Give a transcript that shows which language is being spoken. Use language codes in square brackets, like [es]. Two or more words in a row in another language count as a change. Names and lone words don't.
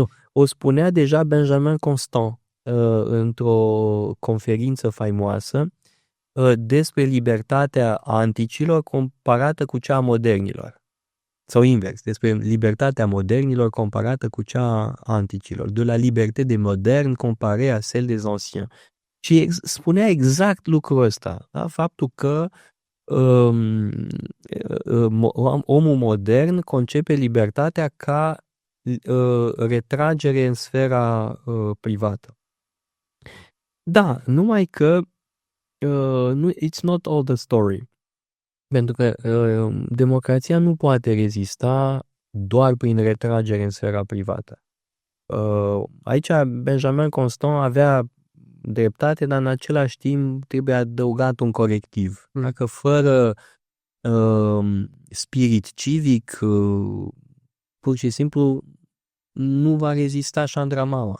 [ro] O spunea deja Benjamin Constant într-o conferință faimoasă despre libertatea anticilor comparată cu cea a modernilor. Sau invers, despre libertatea modernilor comparată cu cea a anticilor. [fr] De la liberté des modernes comparée à celle des anciens. [ro] Și spunea exact lucrul ăsta, da? Faptul că omul modern concepe libertatea ca retragere în sfera privată. Da, numai că [en] it's not all the story. [ro] Pentru că democrația nu poate rezista doar prin retragere în sfera privată. Aici Benjamin Constant avea dreptate, dar în același timp trebuie adăugat un corectiv. Dacă fără spirit civic, pur și simplu nu va rezista șandramaua.